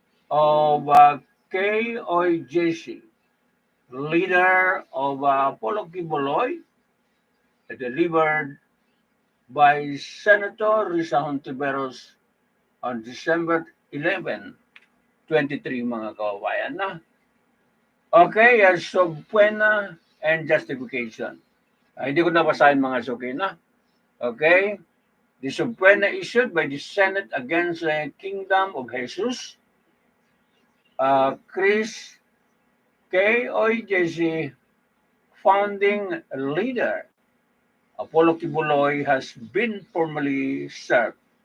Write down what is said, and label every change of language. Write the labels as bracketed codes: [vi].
[en] of KOJC, leader of Apollo Quiboloy, delivered by Senator Risa Hontiveros on December 11, 23, [tl] mga kababayan na. [en] Okay, subpoena and justification. [tl] Hindi ko nabasahin mga suki na. [en] Okay, the subpoena issued by the Senate against the Kingdom of Jesus, Chris KOJC founding leader Apollo Quiboloy has been formally served.